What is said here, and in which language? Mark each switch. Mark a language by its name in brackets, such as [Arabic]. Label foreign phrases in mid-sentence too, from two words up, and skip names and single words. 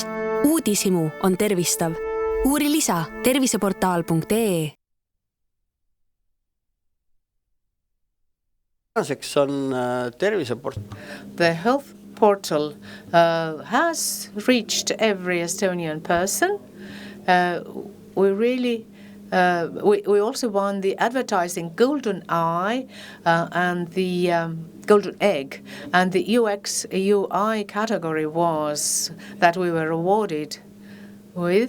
[Estonian] Uudishimu on tervistav. Uuri lisa terviseportaal.ee. Tänaseks on [English] The health portal has reached every Estonian person. We really we also won the advertising Golden Eye and the Golden Egg, and the UX UI category was that we were awarded with.